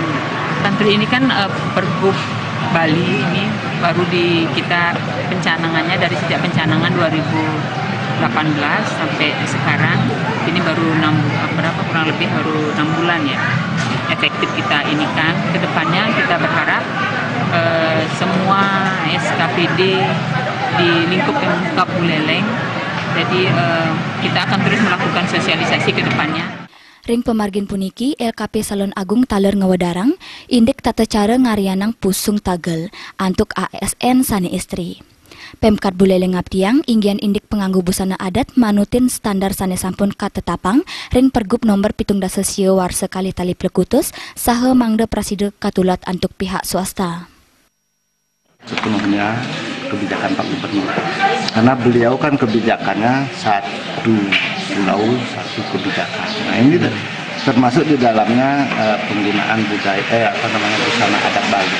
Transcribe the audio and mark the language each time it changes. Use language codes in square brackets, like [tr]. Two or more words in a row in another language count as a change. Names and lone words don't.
[id] Tentu ini kan Pergub Bali ini baru kita pencanangannya dari sejak pencanangan 2018 sampai sekarang ini baru kurang lebih baru 6 bulan ya efektif kita ini kan. Kedepannya kita berharap semua SKPD di lingkup Pemkab Buleleng, jadi kita akan terus melakukan sosialisasi ke depannya. [ban] Ring pemargin puniki LKP Salon Agung taler ngawadarang indek tata cara ngarianang pusung tagel antuk ASN sane istri. Pemkab Buleleng ngabdiang inggian indik penganggu busana adat manutin standar sane sampun katetapang ring Pergub nomor 17 warsa kalih tali plekutus saha mangda praside katulat antuk pihak swasta. [id] Sepenuhnya kebijakan Pak Gubernur, karena beliau kan kebijakannya satu pulau satu kebijakan. Nah ini termasuk di dalamnya penggunaan busana adat Bali.